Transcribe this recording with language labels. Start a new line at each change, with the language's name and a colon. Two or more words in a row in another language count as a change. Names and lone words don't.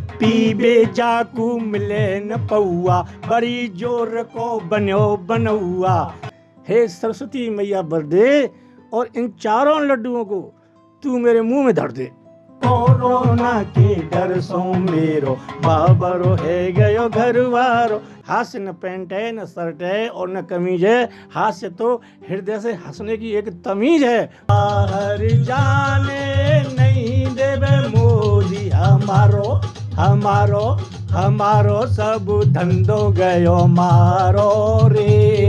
Braj: ई बेचाकू मिले न पौआ, बड़ी जोर को बन्यो बनौआ।
Hindi: हे सरस्वती मैया बर दे, और इन चारों लड्डुओं को तू मेरे मुंह में धर दे।
Braj: कोरोना के डर सो मेरो बाबरो है गयो घरवारो।
Hindi: हास्य न पैंट है, न शर्ट है और न कमीज है, हास्य तो हृदय से हंसने की एक तमीज है।
Braj: बाहर जाने नहीं देवे मोदी हमारो, हमारो हमारो सब धंधो गयो मारो रे।